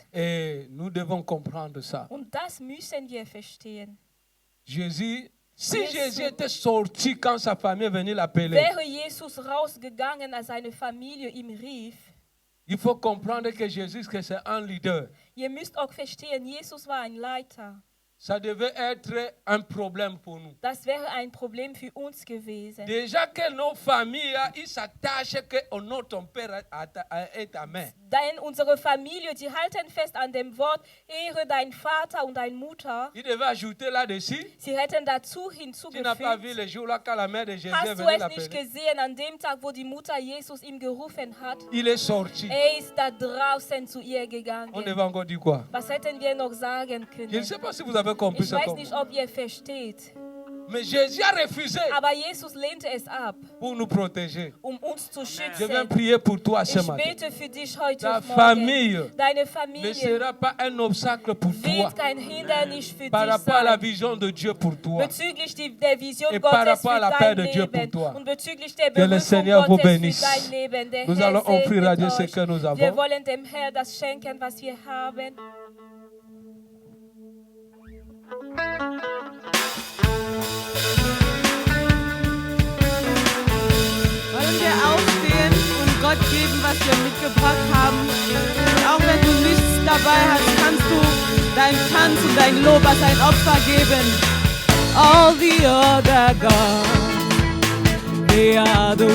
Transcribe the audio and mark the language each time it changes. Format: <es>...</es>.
<fr>Et nous devons comprendre ça.</fr> <de>und das müssen wir verstehen.</de> <fr>Jésus, si Jésus. Jésus était sorti quand sa famille venait l'appeler,</fr> <de>Wäre Jesus rausgegangen, als seine Familie ihm rief,</de> <fr>il faut comprendre que Jésus, que c'est un leader.</fr> <de>ihr müsst auch verstehen, Jesus war ein Leiter.</de> <fr>Ça devait être un problème pour nous.</fr> <de>Das wäre ein Problem für uns gewesen.</de> <fr>Déjà que nos familles, ils s'attachent que honore ton père et ta mère.</fr> <de>Denn unsere Familie, die halten fest an dem Wort, ehre deinen Vater und deine Mutter.</de> <fr>Il devait ajouter là-dessus.</fr> <de>Sie hätten dazu</de> <fr>Tu n'as pas vu</fr> <de>hinzugefügt,</de> <fr>le jour là quand la mère de Jésus est</fr> <de>hast du</de> <fr>venue</fr> <de>es nicht</de> <fr>l'appeler.</fr> <de>gesehen, an dem Tag, wo die Mutter Jesus ihm gerufen hat?</de> <fr>Il est sorti.</fr> <de>Ist da draußen zu ihr</de> <fr>On</fr> <de>gegangen.</de> <fr>devait encore dire quoi?</fr> <de>Was hätten wir noch sagen</de> <fr>Je ne</fr> <de>können?</de> <fr>sais pas si vous avez avez compris</fr> <de>Ich</de> <fr>ce</fr> <de>weiß</de> <fr>qu'on</fr> <de>nicht, ob ihr versteht,</de> <fr>Mais Jésus a refusé</fr> <de>aber Jesus lehnte es ab,</de> <fr>pour nous protéger.</fr> <de>uns zu</de> <fr>Je viens</fr> <de>schützen.</de> <fr>prier pour toi ce</fr> <de>Ich</de> <fr>matin.</fr> <de>bete für dich heute</de> <fr>Ta</fr> <de>Morgen.</de> <fr>famille</fr> <de>Deine</de> <fr>ne</fr> <de>Familie</de> <fr>sera pas un obstacle pour toi</fr> <de>wird kein Hindernis für</de> <fr>par</fr> <de>dich</de> <fr>rapport à la</fr> <de>sein.</de> <fr>vision de Dieu pour toi.</fr> <de>Bezüglich der Vision</de> <fr>Et par</fr> <de>Gottes</de> <fr>rapport à</fr> <de>für</de> <fr>la paix</fr> <de>dein</de> <fr>de Dieu</fr> <de>Leben</de> <fr>pour toi.</fr> <de>und bezüglich der</de> <fr>Que le</fr> <de>Berufung</de> <fr>Seigneur vous</fr> <de>Gottes für</de> <fr>bénisse.</fr> <de>dein Leben. Der</de> <fr>Nous</fr> <de>Herr</de> <fr>allons offrir à Dieu</fr> <de>segnet</de> <fr>ce que nous</fr> <de>euch. Wir</de> <fr>avons.</fr> <de>wollen dem Herrn das schenken, was wir haben. Wollen wir aufstehen und Gott geben, was wir mitgebracht haben? Und auch wenn du nichts dabei hast, kannst du deinen Tanz und dein Lob als ein Opfer geben.</de> <en>All the other gods, they are the</en>